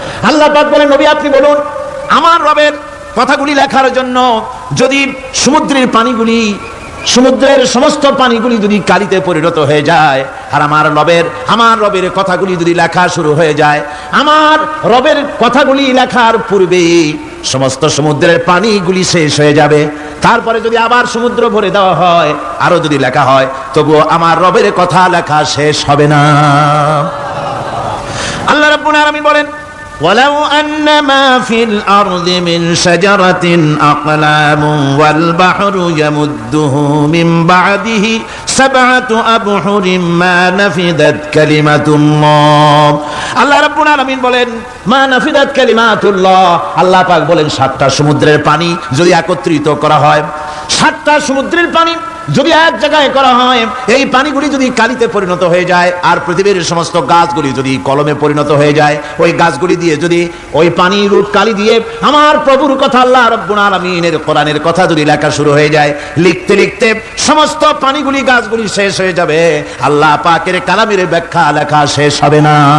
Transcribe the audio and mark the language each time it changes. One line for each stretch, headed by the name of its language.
Bangla: আল্লাহ পাক বলেন, নবী আপনি বলুন, আমার রবের কথাগুলি লেখার জন্য যদি সমুদ্রের পানিগুলি, সমুদ্রের সমস্ত পানিগুলি যদি কালিতে পরিণত হয়ে যায়, আর আমার রবের কথাগুলি যদি লেখা শুরু হয়ে যায়, আমার রবের কথাগুলি লেখার পূর্বে সমস্ত সমুদ্রের পানিগুলি শেষ হয়ে যাবে, তারপরে যদি আবার সমুদ্র ভরে দেওয়া হয়, আরো যদি লেখা হয়, তবুও আমার রবের কথা লেখা শেষ হবে না। আল্লাহ রাব্বুল আলামিন বলেন,
Arabic: وَلَوْ أَنَّ مَا فِي الْأَرْضِ مِنْ شَجَرَةٍ أَقْلَامٌ وَالْبَحْرُ يَمُدُّهُ مِنْ بَعْدِهِ سَبْعَةُ أَبْحُرٍ مَا نَفِدَتْ كَلِمَةُ اللَّهِ।
Bangla: আল্লাহ রাব্বুল আলামিন বলেন,
Arabic: মা নাফিদাত কালিমাতুল্লাহ।
Bangla: আল্লাহ পাক বলেন, 7টা সমুদ্রের পানি যদি একত্রিত করা হয়, 7টা সমুদ্রের পানি যদি এক জায়গায় করা হয়, এই পানিগুলি যদি কালিতে পরিণত হয়ে যায়, আর পৃথিবীর সমস্ত গাছগুলি যদি কলমে পরিণত হয়ে যায়, ওই গাছগুলি দিয়ে যদি ওই পানির কালি দিয়ে আমার প্রভুর কথা, আল্লাহ রাব্বুল আলামিনের কোরআনের কথা যদি লেখা শুরু হয়ে যায়, লিখতে লিখতে সমস্ত পানিগুলি, গাছগুলি শেষ হয়ে যাবে, আল্লাহ পাকের কালামের ব্যাখ্যা লেখা শেষ হবে না।